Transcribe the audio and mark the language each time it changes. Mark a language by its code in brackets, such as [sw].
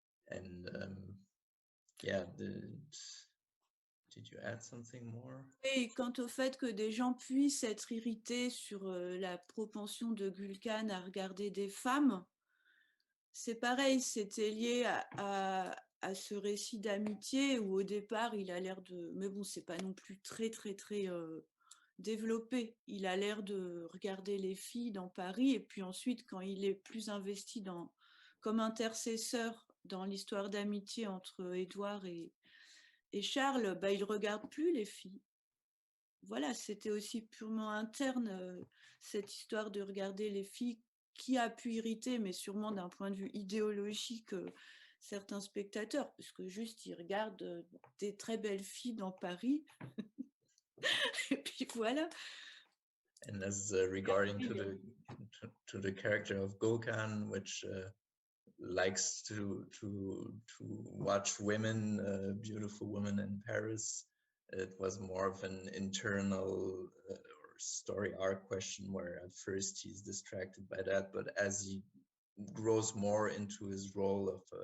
[en] And yeah, did you add something more? [fr] Et quant au fait que des gens puissent être irrités sur la propension de Gulcan à regarder des femmes, c'est pareil, c'était lié à ce récit d'amitié où au départ il a l'air de... Mais bon, c'est pas non plus très développé. Il a l'air de regarder les filles dans Paris et puis ensuite quand il est plus investi comme intercesseur dans l'histoire d'amitié entre Édouard et Charles, bah, il ne regarde plus les filles. Voilà, c'était aussi purement interne, cette histoire de regarder les filles qui a pu irriter, mais sûrement d'un point de vue idéologique, certains spectateurs, parce que juste, ils regardent des très belles filles dans Paris. Et puis voilà. [en] And as regarding to the character of Gulcan, which likes to watch women, beautiful women in Paris, it was more of an internal or story arc question where at first he's distracted by that, but as he grows more into his role